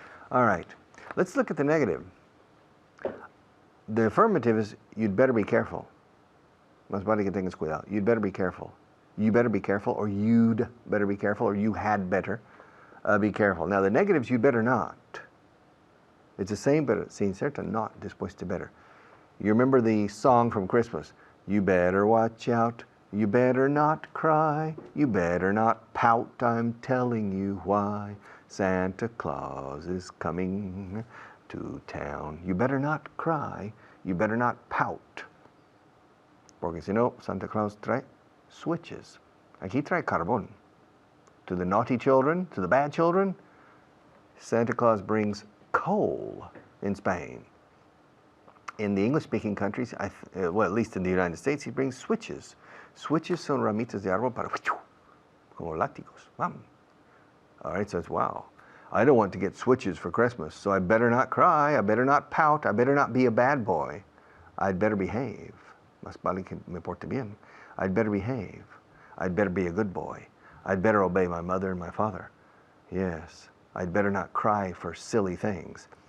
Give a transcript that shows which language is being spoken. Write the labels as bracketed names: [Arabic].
[English] All right, let's look at the negative. The affirmative is you'd better be careful. [Spanish] Más vale que tengas cuidado. [English] You'd better be careful. You better be careful, or you'd better be careful, or you had better be careful. Now the negatives, you better not. It's the same, but [Spanish] sin cierto, [English] not [Spanish] después de [English] better. You remember the song from Christmas? You better watch out. You better not cry. You better not pout. I'm telling you why. Santa Claus is coming to town. You better not cry. You better not pout. [Spanish] Porque si no, Santa Claus trae switches. Aquí trae carbón. [English] To the naughty children, to the bad children, Santa Claus brings coal in Spain. In the English-speaking countries, well, at least in the United States, he brings switches. [Spanish] Switches son ramitas de árbol para como látigos. [English] All right, so it's wow. I don't want to get switches for Christmas, so I better not cry, I better not pout, I better not be a bad boy. I'd better behave. [Spanish] Más vale que me porte bien. [English] I'd better behave. I'd better be a good boy. I'd better obey my mother and my father. Yes, I'd better not cry for silly things.